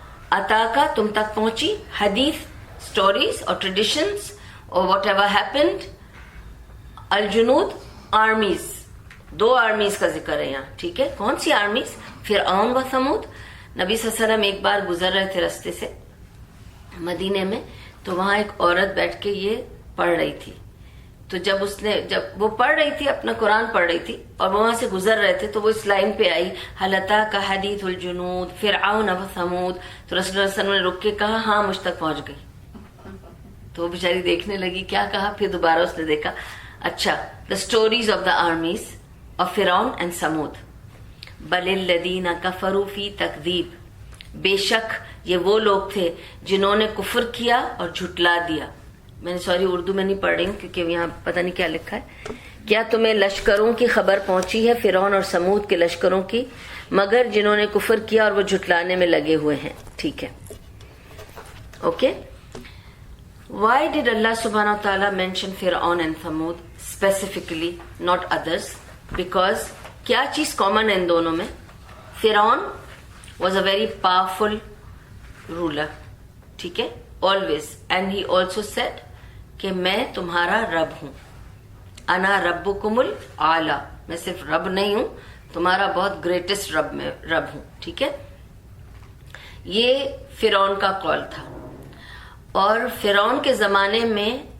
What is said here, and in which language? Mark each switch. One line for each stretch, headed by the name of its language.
Urdu: اتاکا تم تک پہنچی,
English: حدیث stories or traditions or whatever happened.
Urdu: الجنود armies, do armies کا ذکر ہے یہاں. ٹھیک ہے. کون سی armies؟ فرعون و ثمود. نبی صلی اللہ علیہ وسلم ایک بار گزر رہے تھے رستے سے مدینے میں, تو وہاں ایک عورت بیٹھ کے یہ پڑھ رہی تھی. تو جب وہ پڑھ رہی تھی, اپنا قرآن پڑھ رہی تھی, اور وہاں سے گزر رہے تھے, تو وہ اس لائن پہ آئی
Arabic: حل اتاک حدیث الجنود فرعون و ثمود.
Urdu: تو رسول اللہ صلی اللہ علیہ وسلم نے رک کے کہا ہاں مجھ تک پہنچ گئی. تو وہ بیچاری دیکھنے لگی کیا کہا. پھر دوبارہ اس نے دیکھا, اچھا
English: The stories of the armies of فرعون and سمود.
Arabic: بل الذین کفروا فی تکذیب.
Urdu: بے شک یہ وہ لوگ تھے جنہوں نے کفر کیا اور جھٹلا دیا. میں نے سوری اردو میں نہیں پڑھ رہی ہوں کیونکہ یہاں پتہ نہیں کیا لکھا ہے. کیا تمہیں لشکروں کی خبر پہنچی ہے, فرعون اور سمود کے لشکروں کی, مگر جنہوں نے کفر کیا اور وہ جھٹلانے میں لگے ہوئے ہیں. ٹھیک ہے. Okay.
English: Why did Allah subhanahu wa ta'ala mention Fir'aun and Thamud specifically, not others? Because
Urdu: کیا چیز common ہے ان دونوں میں؟
English: Fir'aun was a very powerful ruler.
Urdu: ٹھیک ہے.
English: Always. And he also said
Urdu: کہ میں تمہارا رب ہوں.
Arabic: انا ربکم الاعلی.
Urdu: میں صرف رب نہیں ہوں, تمہارا بہت گریٹسٹ رب ہوں. ٹھیک ہے. یہ فرعون کا قول تھا. اور فرعون کے زمانے میں